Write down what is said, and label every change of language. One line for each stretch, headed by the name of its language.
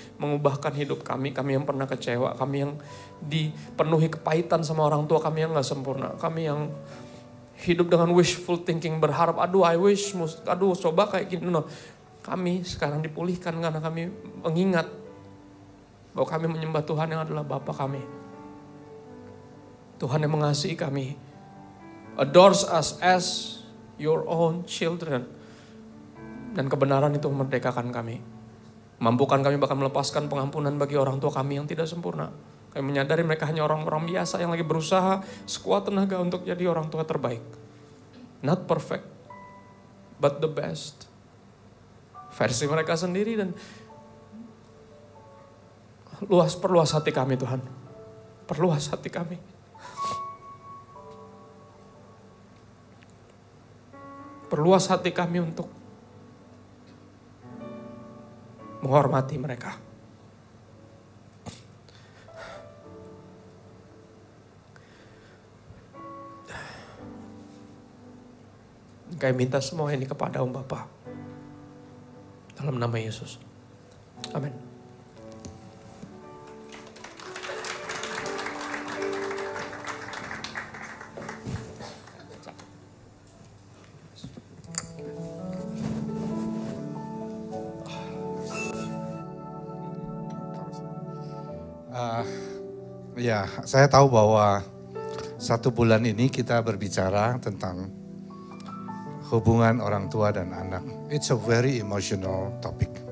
Indonesian: Mengubahkan hidup kami. Kami yang pernah kecewa. Kami yang dipenuhi kepahitan sama orang tua kami yang gak sempurna. Kami yang hidup dengan
English: wishful thinking.
Indonesian: Berharap,
English: I wish,
Indonesian: coba kayak gini. No. Kami sekarang dipulihkan karena kami mengingat bahwa kami menyembah Tuhan yang adalah Bapa kami. Tuhan yang mengasihi kami.
English: Adores us as your own children.
Indonesian: Dan kebenaran itu memerdekakan kami. Mampukan kami bahkan melepaskan pengampunan bagi orang tua kami yang tidak sempurna. Kami menyadari mereka hanya orang-orang biasa yang lagi berusaha sekuat tenaga untuk jadi orang tua terbaik.
English: Not perfect, but the best.
Indonesian: Versi mereka sendiri dan perluas hati kami Tuhan. Perluas hati kami. Perluas hati kami untuk menghormati mereka. Kami minta semua ini kepada Bapa. Dalam nama Yesus. Amin. Ya, saya tahu bahwa 1 bulan ini kita berbicara tentang hubungan orang tua dan anak.
English: It's a very emotional topic.